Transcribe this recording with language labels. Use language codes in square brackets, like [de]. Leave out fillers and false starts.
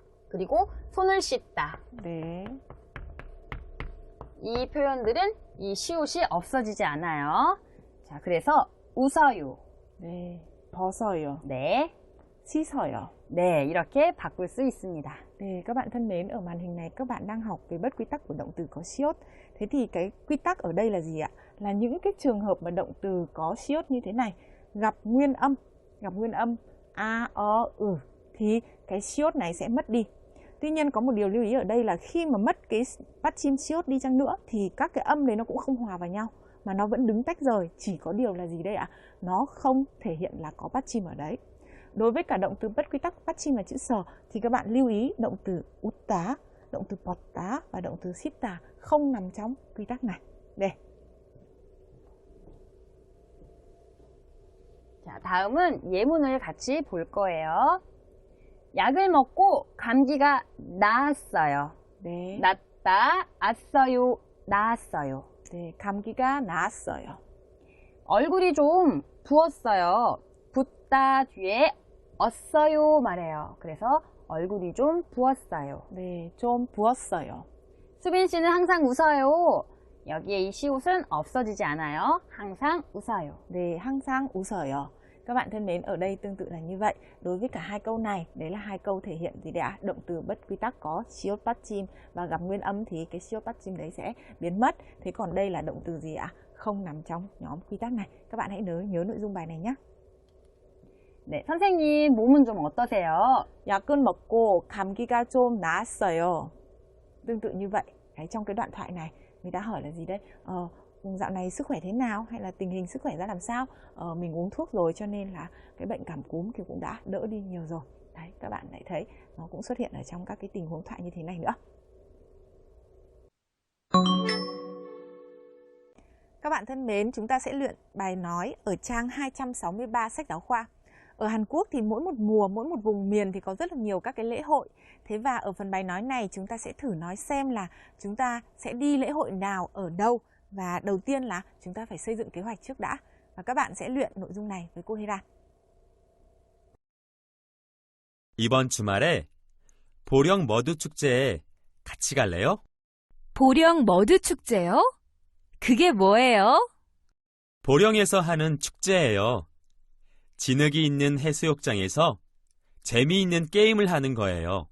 [ko] 그리고 손을 씻다. 네. 이 표현들은 이 시옷이 없어지지 않아요. 자, 그래서 웃어요. 네. 벗어요. 네, 씻어요. 네, 이렇게 바꿀 수 있습니다. [vi] Các bạn thân mến, ở màn hình này các bạn đang học về bất quy tắc của động từ có siốt. Thế thì cái quy tắc ở đây là gì ạ? Là những cái trường hợp mà động từ có siốt như thế này gặp nguyên âm a, o, thì cái siốt này sẽ mất đi. Tuy nhiên có một điều lưu ý ở đây là khi mà mất cái bắt chim siốt đi chăng nữa thì các cái âm đấy nó cũng không hòa vào nhau mà nó vẫn đứng tách rời. Chỉ có điều là gì đây ạ? Nó không thể hiện là có bắt chim ở đấy. Đối với cả động từ bất quy tắc bắt chim là chữ sờ thì các bạn lưu ý động từ út tá, động từ bọt tá và động từ xít tà không nằm trong quy tắc này. Đây. [ko] 자, 다음은 예문을 같이 볼 거예요. 약을 먹고 감기가 나았어요. 네. 낫다, 왔어요, 나았어요. 네, 감기가 나았어요. 얼굴이 좀 부었어요. 붓다 뒤에 없어요 말해요. 그래서 얼굴이 좀 부었어요. 네, 좀 부었어요. 수빈 씨는 항상 웃어요. 여기에 이 시옷은 없어지지 않아요. 항상 웃어요. 네, 항상 웃어요. [vi] Các bạn thân mến, ở đây tương tự là như vậy. Đối với cả hai câu này, đấy là hai câu thể hiện gì đấy ạ? Động từ bất quy tắc có siêu bắt chim và gặp nguyên âm thì cái siêu bắt chim đấy sẽ biến mất. Thế còn đây là động từ gì ạ? Không nằm trong nhóm quy tắc này. Các bạn hãy nhớ nội dung bài này nhé. [ko] 네, 선생님 몸은 좀 어떠세요? 약을 먹고 감기가 좀 나았어요. [vi] Tương tự như vậy. Đấy, trong cái đoạn thoại này, người ta hỏi là gì đây? Dạo này sức khỏe thế nào? Hay là tình hình sức khỏe ra làm sao? Mình uống thuốc rồi cho nên là cái bệnh cảm cúm thì cũng đã đỡ đi nhiều rồi. Đấy, các bạn lại thấy nó cũng xuất hiện ở trong các cái tình huống thoại như thế này nữa. Các bạn thân mến, chúng ta sẽ luyện bài nói ở trang 263 sách giáo khoa. Ở Hàn Quốc thì mỗi một mùa, mỗi một vùng miền thì có rất là nhiều các cái lễ hội. Thế và ở phần bài nói này chúng ta sẽ thử nói xem là chúng ta sẽ đi lễ hội nào ở đâu. Và đầu tiên là chúng ta phải xây dựng kế hoạch trước đã. Và các bạn sẽ luyện nội dung này với cô Hera. [ko] 이번 주말에 보령 머드 축제에 같이 갈래요? 보령 머드 축제요? 그게 뭐예요? 보령에서 하는 축제예요. 진흙이 있는 해수욕장에서 재미있는 게임을 하는 거예요.